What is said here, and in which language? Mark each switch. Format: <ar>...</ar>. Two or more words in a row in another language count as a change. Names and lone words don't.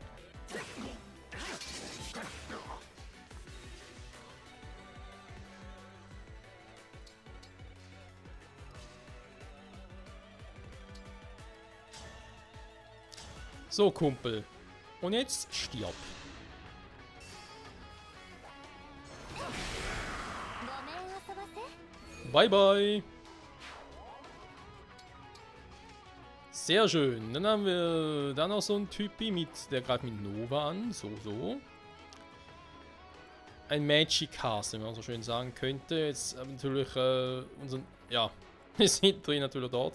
<de>So, Kumpel. Und jetzt stirb.</de> <ja>ごめん遊ばせ。</ja> <en>Bye, bye.</en> <de>Sehr schön. Dann haben wir da noch so einen Typi mit, der greift mit Nova an. So, so. Ein</de> <en>Magic Cast,</en> <de>wenn man so schön sagen könnte. Jetzt natürlich unseren, ja, wir sind drin natürlich dort.</de>